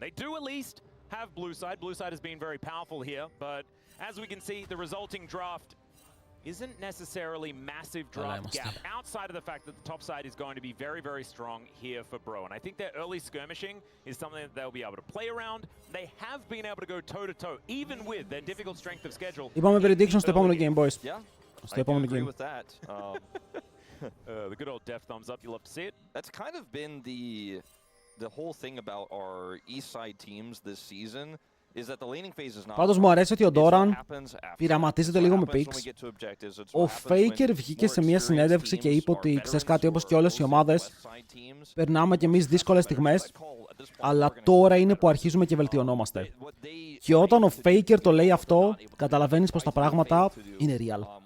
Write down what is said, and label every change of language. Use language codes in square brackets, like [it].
[en] They do at least have blue side. Blue side has been very powerful here, but as we can see, the resulting draft isn't necessarily massive draft gap outside of the fact that the top side is going to be very, very strong here for Bro. And I think their early skirmishing is something that they'll be able to play around. They have been able to go toe-to-toe, even with their difficult strength of schedule. [el] Είπαμε prediction στο επόμενο game, boys. Στο επόμενο game. [en] The good old death thumbs up, you love to see it. That's kind of been the whole thing about our east side teams this season. [el] Πάντως μου αρέσει ότι ο Doran πειραματίζεται λίγο με picks. Ο Faker βγήκε σε μια συνέντευξη και είπε ότι ξέρεις κάτι, όπως και όλες οι ομάδες περνάμε κι εμείς δύσκολες στιγμές, αλλά τώρα είναι που αρχίζουμε και βελτιωνόμαστε. Και όταν ο Faker το λέει αυτό, καταλαβαίνεις πως τα πράγματα είναι real.